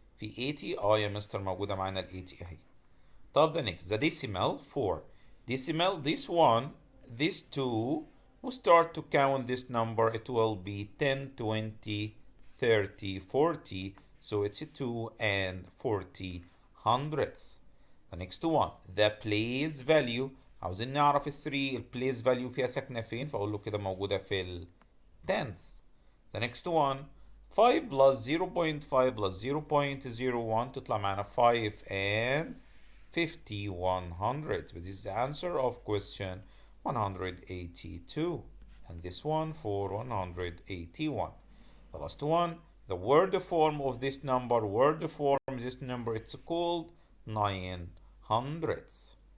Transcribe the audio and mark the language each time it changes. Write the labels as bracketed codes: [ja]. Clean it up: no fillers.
[ar] في 80 يا مستر موجودة معانا ال 80 اهي. [en] طب the next the decimal 4. Decimal this one, this 2, we start to count this number. It will be 10, 20, 30, 40. So it's 2 and 40 hundredths. The next one, the place value. [ar] عاوزين نعرف ال 3 ال place value فيها ساكنة فين، فأقول له كده موجودة في ال tenths. [en] The next one 5 plus 0.5 plus 0.01 [ar] تطلع معنا [en] 5 and 50 100. This is the answer of question 182. And this one for 181. The last one, the word form of this number, this number, it's called 9 hundredths.